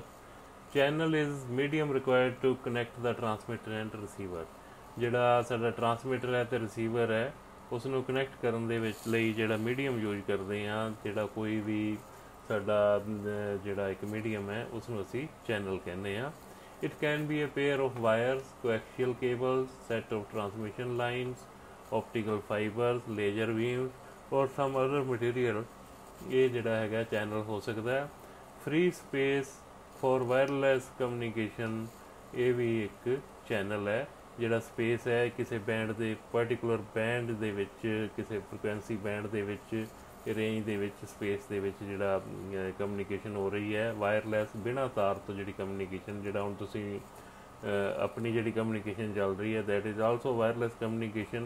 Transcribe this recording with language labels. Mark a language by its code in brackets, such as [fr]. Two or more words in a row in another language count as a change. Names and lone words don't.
[en] Channel is medium required to connect the transmitter and receiver. [pa] ਜਿਹੜਾ ਸਾਡਾ ਟਰਾਂਸਮਿਟਰ ਹੈ ਅਤੇ ਰਿਸੀਵਰ ਹੈ, ਉਸ ਨੂੰ ਕਨੈਕਟ ਕਰਨ ਦੇ ਵਿੱਚ ਲਈ ਜਿਹੜਾ ਮੀਡੀਅਮ ਯੂਜ਼ ਕਰਦੇ ਹਾਂ, ਜਿਹੜਾ ਕੋਈ ਵੀ ਸਾਡਾ ਜਿਹੜਾ ਇੱਕ ਮੀਡੀਅਮ ਹੈ ਉਸ ਨੂੰ ਅਸੀਂ ਚੈਨਲ ਕਹਿੰਦੇ ਹਾਂ। [en] It can be a pair of wires, coaxial cables, set of transmission lines, optical fibers, laser beams or some other material। [pa] ਇਹ ਜਿਹੜਾ ਹੈਗਾ ਚੈਨਲ ਹੋ ਸਕਦਾ ਹੈ। [en] Free space for wireless communication, [pa] ਇਹ ਵੀ ਇੱਕ ਚੈਨਲ ਹੈ। ਜਿਹੜਾ ਸਪੇਸ ਹੈ ਕਿਸੇ ਬੈਂਡ ਦੇ [en] particular band [pa] ਦੇ ਵਿੱਚ, ਕਿਸੇ [en] frequency band [pa] ਦੇ ਵਿੱਚ, ਰੇਂਜ ਦੇ ਵਿੱਚ, ਸਪੇਸ ਦੇ ਵਿੱਚ ਜਿਹੜਾ ਕਮਿਊਨੀਕੇਸ਼ਨ ਹੋ ਰਹੀ ਹੈ ਵਾਇਰਲੈਸ, ਬਿਨਾਂ ਤਾਰ ਤੋਂ ਜਿਹੜੀ ਕਮਿਊਨੀਕੇਸ਼ਨ, ਜਿਹੜਾ ਹੁਣ ਤੁਸੀਂ ਆਪਣੀ ਜਿਹੜੀ ਕਮਿਊਨੀਕੇਸ਼ਨ ਚੱਲ ਰਹੀ ਹੈ [en] that is also wireless communication.